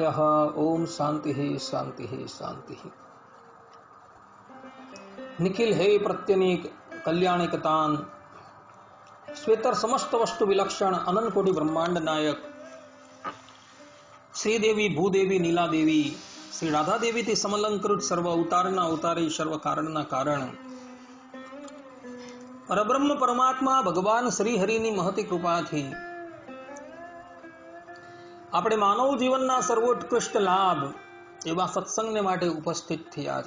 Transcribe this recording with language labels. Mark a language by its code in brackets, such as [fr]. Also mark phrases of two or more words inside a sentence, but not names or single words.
[sa] ओम शांति शांति शांति। निखिल हे प्रत्यनीक कल्याणिकतान श्वेतर समस्त वस्तु विलक्षण अनंत कोटि ब्रह्मांड नायक श्रीदेवी भूदेवी नीला देवी श्री राधा देवी [gu] થી સમલંકૃત સર્વ અવતારના અવતારી સર્વ કારણના કારણ પરબ્રહ્મ પરમાત્મા ભગવાન શ્રી હરિની મહતી કૃપાથી આપણે માનવ જીવનના સર્વોત્કૃષ્ટ લાભ એવા સત્સંગને માટે ઉપસ્થિત થયા છે।